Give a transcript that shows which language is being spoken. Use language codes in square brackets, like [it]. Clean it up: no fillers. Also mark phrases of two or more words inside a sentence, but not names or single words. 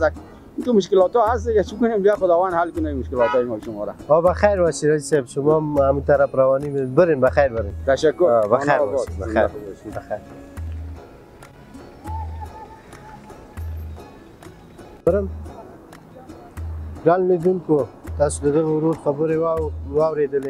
[fa] این تو مشکلات ها هست دیگه، چون کنیم بیا خداوند حل کنه مشکلات های ما شما را. بخیر باشید رئیس صاحب، شما همین طرف روانی برین بخیر برین. تشکر. بخیر باشید. بخیر بخیر. [ps] برم ګران لیدونکو، تاسو د دغه ورور خبرې واورېدلې.